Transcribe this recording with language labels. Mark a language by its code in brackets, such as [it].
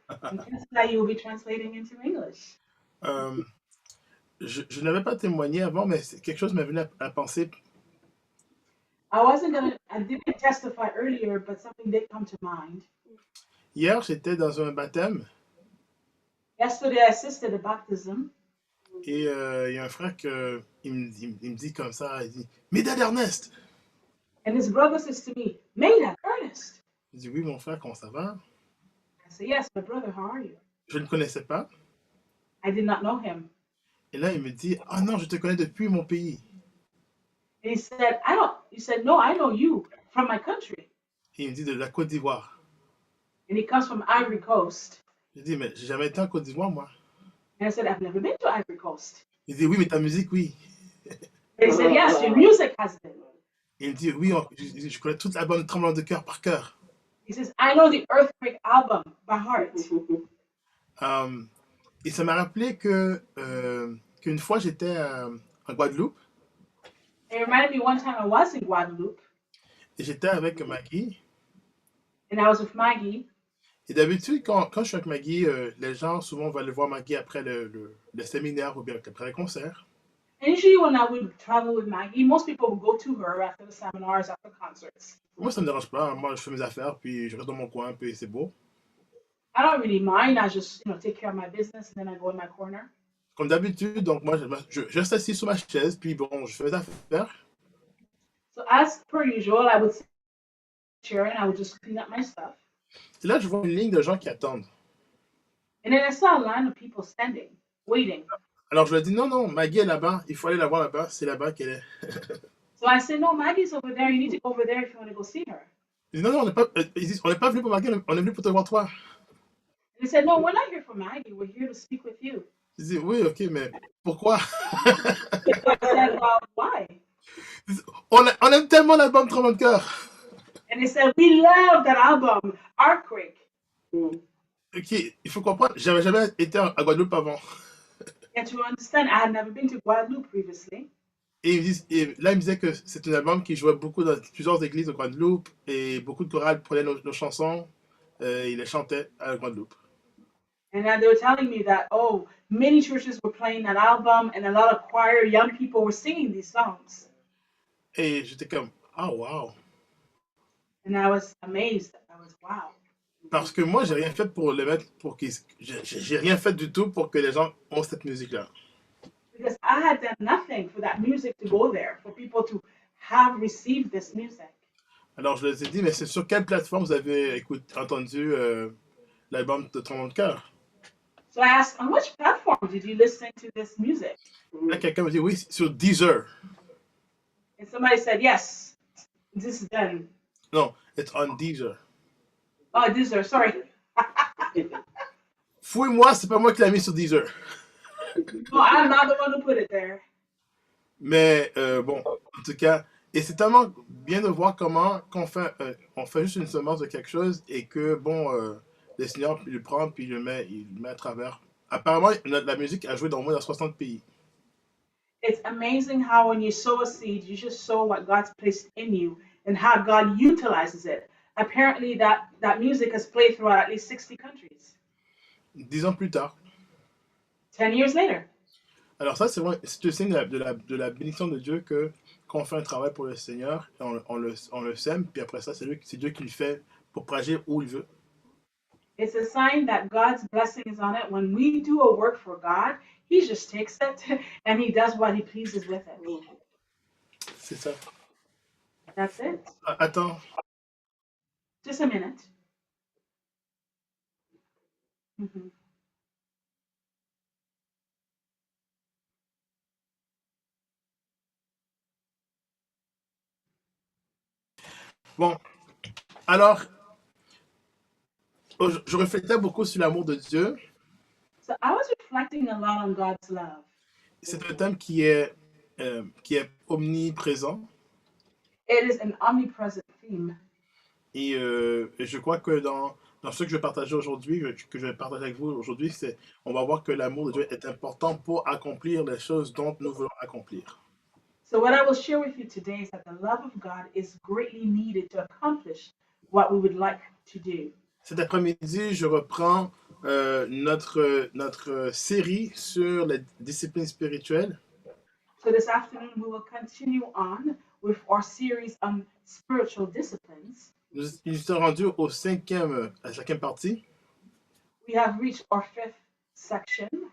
[en] And Kansai, you will be translating into English. [fr] Euh, je n'avais pas témoigné avant, mais quelque chose m'est venu à penser. [en] I didn't testify earlier, but something did come to mind. [fr] Hier, j'étais dans un baptême [en] Yesterday, I assisted a baptism, [fr] et il y a un frère il me dit comme ça, il dit Médard Ernest. [en] and his brother says to me, Maida, Ernest. [fr] Je dis oui, mon frère, comment ça va? [en] I say, yes, my brother, how are you? [fr] Je ne le connaissais pas. [en] I did not know him. [fr] Et là, il me dit ah non, je te connais depuis mon pays. [en] And he said, I don't, he said, no, I know you from my country. [fr] Et il me dit de la Côte d'Ivoire. [en] And he comes from Ivory Coast. [fr] Je dis mais j'ai jamais été en Côte d'Ivoire, moi. [en] And I said, I've never been to Ivory Coast. [fr] Il dit oui, mais ta musique, oui. [en] And he said, yes, your music has been. [fr] Il me dit oui, je connais toute l'album Tremblant de cœur par cœur. [en] He says, I know the Earthquake album by heart. [fr] Euh, et ça m'a rappelé qu'une fois j'étais en Guadeloupe [en] It reminded me one time I was in Guadeloupe [fr] et j'étais avec Maggie. [en] and I was with Maggie. [fr] Et d'habitude, quand je suis avec Maggie, les gens souvent vont aller voir Maggie après le séminaire ou bien après le concert. [en] And usually when I would travel with Maggie, most people would go to her after the seminars, after concerts. [fr] Moi, ça me dérange pas. Moi, je fais mes affaires, puis je reste dans mon coin, puis c'est beau. [en] I don't really mind. I just, take care of my business and then I go in my corner. [fr] Comme d'habitude, donc moi, je reste assis sur ma chaise, puis bon, je fais mes affaires. [en] So as per usual, I would sit here and I would just clean up my stuff. [fr] Et là, je vois une ligne de gens qui attendent. [en] And then I saw a line of people standing, waiting. [fr] Alors, je leur dis, non, non, Maggie est là-bas, il faut aller la voir là-bas, c'est là-bas qu'elle est. [en] So I said, no, Maggie's over there. You need to go over there if you want to go see her. [fr] Ils disent, non, non, ils disent, on n'est pas venu pour Maggie, on est venu pour te voir toi. [en] And he said, no, we're not here for Maggie. We're here to speak with you. [fr] Je dis, oui, ok, mais pourquoi? [en] I said, well, why? [fr] On aime tellement l'album Tremblant de cœur. [en] And they said, we love that album, Earthquake. [fr] Ok, il faut comprendre, j'avais jamais été à Guadeloupe avant. [en] And to understand, I had never been to Guadeloupe previously. [fr] Et là, il me disait que c'est un album qui jouait beaucoup dans plusieurs églises de Guadeloupe et beaucoup de chorales prenaient nos chansons et ils les chantaient à Guadeloupe. [en] And they were telling me that, oh, many churches were playing that album and a lot of choir young people were singing these songs. [fr] Et j'étais comme, ah, wow. [en] And I was amazed. I was, wow. [fr] Parce que moi, j'ai rien fait pour les mettre, j'ai rien fait du tout pour que les gens ont cette musique-là. [en] Because I had done nothing for that music to go there, for people to have received this music. [fr] Alors, je leur ai dit, mais c'est sur quelle plateforme vous avez entendu l'album de Tremblant de cœur? [en] So I asked, on which platform did you listen to this music? [fr] Là, quelqu'un me dit, oui, sur Deezer. [en] And somebody said, yes, this is done. Non, it's on Deezer. Oh, Deezer, sorry. [fr] Fouille-moi, c'est pas moi qui l'ai mis sur Deezer. [en] No, I'm not the one who put it there. [fr] Mais bon, en tout cas, et c'est tellement bien de voir comment on fait juste une semence de quelque chose et que, bon, le Seigneur le prend puis il le met à travers. Apparemment, la musique a joué dans au moins dans 60 pays. [en] It's amazing how when you sow a seed, you just sow what God's placed in you and how God utilizes it. Apparently, that music has played throughout at least 60 countries. [fr] 10 ans plus tard. [en] 10 years later. [fr] Alors ça, c'est le signe de la bénédiction de Dieu que quand on fait un travail pour le Seigneur, on le sème, puis après ça, c'est Dieu qui le fait pour propager où il veut. [en] It's a sign that God's blessing is on it. When we do a work for God, He just takes it and He does what He pleases with it. [fr] C'est ça. [en] That's it. [fr] Attends. [en] Just a minute. Mhm. [fr] Bon, alors, je réfléchis beaucoup sur l'amour de Dieu. [en] So I was reflecting a lot on God's love. [fr] C'est un thème qui est omniprésent. [en] It is an omnipresent theme. [fr] Et je crois que dans Dans ce que je vais partager aujourd'hui, que je vais partager avec vous aujourd'hui, c'est on va voir que l'amour de Dieu est important pour accomplir les choses dont nous voulons accomplir. [en] So, what I will share with you today is that the love of God is greatly needed to accomplish what we would like to do. [fr] Cet après-midi, je reprends notre série sur les disciplines spirituelles. [en] So, this afternoon, we will continue on with our series on spiritual disciplines. [fr] Nous sommes rendus à la cinquième partie. [en] We have reached our fifth section.